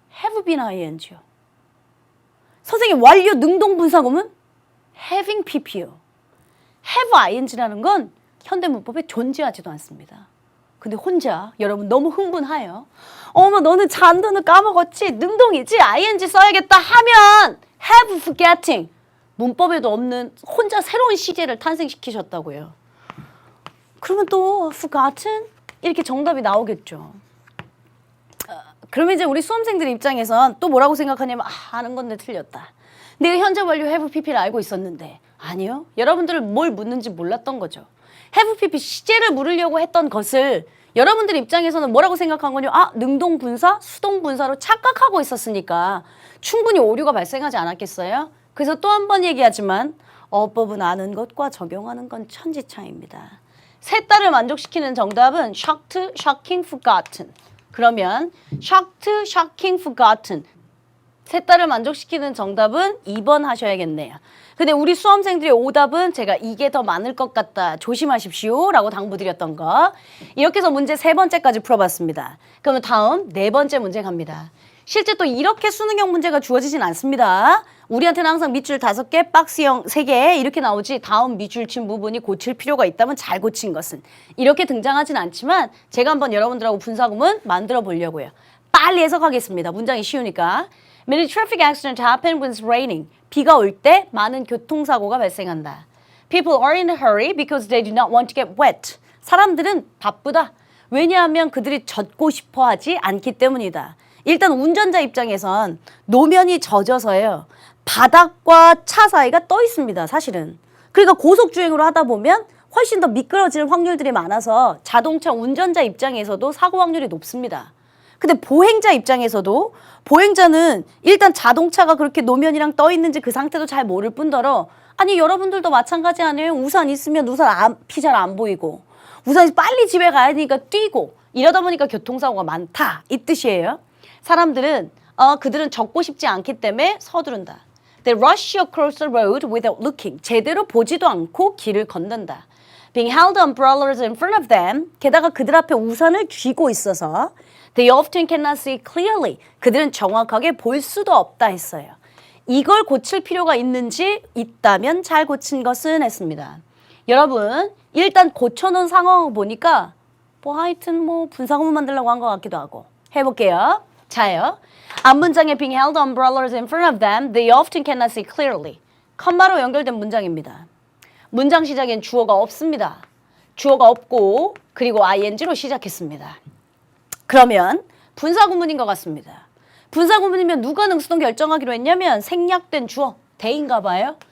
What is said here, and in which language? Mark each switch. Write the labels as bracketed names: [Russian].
[English] have been ing요. [Korean] 선생님 완료 능동 분사구문? [English] having pp요. [Korean] have ing라는 건 현대문법에 존재하지도 않습니다. 근데 혼자 여러분 너무 흥분하여 너는 잔돈을 까먹었지? 능동이지? ing 써야겠다 하면 have forgetting. 문법에도 없는 혼자 새로운 시제를 탄생시키셨다고요. 그러면 또 forgotten? 이렇게 정답이 나오겠죠. 그러면 이제 우리 수험생들 입장에선 또 뭐라고 생각하냐면 아는 건데 틀렸다. 내가 현재 완료 have pp를 알고 있었는데 아니요. 여러분들은 뭘 묻는지 몰랐던 거죠. have pp 시제를 물으려고 했던 것을 여러분들 입장에서는 뭐라고 생각한 거냐? 아, 능동분사, 수동분사로 착각하고 있었으니까 충분히 오류가 발생하지 않았겠어요? 그래서 또 한 번 얘기하지만 어법은 아는 것과 적용하는 건 천지차이입니다. 셋 다를 만족시키는 정답은 shocked, shocking, forgotten. 그러면 [English] shocked, shocking, forgotten. [Korean] 셋 다를 만족시키는 정답은 2번 하셔야겠네요. 근데 우리 수험생들의 오답은 제가 이게 더 많을 것 같다. 조심하십시오. 라고 당부드렸던 거. 이렇게 해서 문제 3번째까지 풀어봤습니다. 그러면 다음 4번째 문제 갑니다. 실제 또 이렇게 수능형 문제가 주어지진 않습니다. 우리한테는 항상 밑줄 5개, 박스형 3개 이렇게 나오지 다음 밑줄 친 부분이 고칠 필요가 있다면 잘 고친 것은 이렇게 등장하진 않지만 제가 한번 여러분들하고 분사구문 만들어 보려고요. 빨리 해석하겠습니다. 문장이 쉬우니까. [English] Many traffic accidents happen when it's raining. [Korean] 비가 올 때 많은 교통사고가 발생한다. [English] People are in a hurry because they do not want to get wet. [Korean] 사람들은 바쁘다. 왜냐하면 그들이 젖고 싶어 하지 않기 때문이다. 일단 운전자 입장에선 노면이 젖어서요. 바닥과 차 사이가 떠 있습니다. 사실은. 그러니까 고속주행으로 하다 보면 훨씬 더 미끄러질 확률들이 많아서 자동차 운전자 입장에서도 사고 확률이 높습니다. 근데 보행자 입장에서도 보행자는 일단 자동차가 그렇게 노면이랑 떠 있는지 그 상태도 잘 모를 뿐더러 아니 여러분들도 마찬가지 아니에요? 우산 있으면 우산 앞이 잘 안 보이고 우산이 빨리 집에 가야 되니까 뛰고 이러다 보니까 교통사고가 많다 이 뜻이에요. 사람들은 그들은 젖고 싶지 않기 때문에 서두른다. [English] They rush across the road without looking. [Korean] 제대로 보지도 않고 길을 건넌다. [English] Being held umbrellas in front of them. [Korean] 게다가 그들 앞에 우산을 쥐고 있어서 [English] They often cannot see clearly. [Korean] 그들은 정확하게 볼 수도 없다 했어요. 이걸 고칠 필요가 있는지 있다면 잘 고친 것은 했습니다. 여러분 일단 고쳐놓은 상황을 보니까 하여튼 분사구문 만들려고 한 것 같기도 하고 해볼게요. 자요. 앞문장에 [English] being held umbrellas in front of them, they often cannot see clearly. [Korean] 컴마로 연결된 문장입니다. 문장 시작엔 주어가 없습니다. 주어가 없고 그리고 ing로 시작했습니다. 그러면 분사구문인 것 같습니다. 분사구문이면 누가 능수동 결정하기로 했냐면 생략된 주어 they인가 봐요.